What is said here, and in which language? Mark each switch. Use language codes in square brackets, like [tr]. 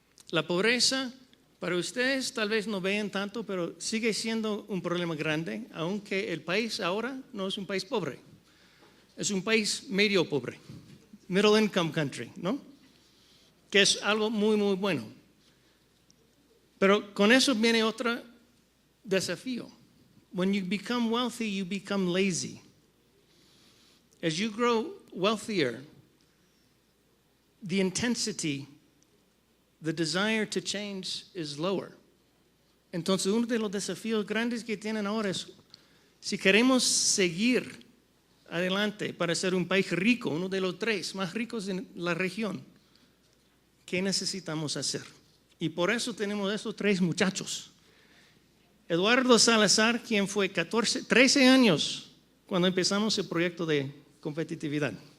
[es] La pobreza, para ustedes tal vez no vean tanto, pero sigue siendo un problema grande, aunque el país ahora no es un país pobre. Es un país medio pobre, [en] middle income country, [es] ¿no? Que es algo muy, muy bueno. Pero con eso viene otro desafío. [en] When you become wealthy, you become lazy. As you grow wealthier, the intensity, the desire to change is lower. [es] Entonces, uno de los desafíos grandes que tienen ahora es, si queremos seguir adelante para ser un país rico, uno de los 3 más ricos en la región, ¿qué necesitamos hacer? Y por eso tenemos esos 3 muchachos. Eduardo Salazar, quien fue 13 años cuando empezamos el proyecto de competitividad.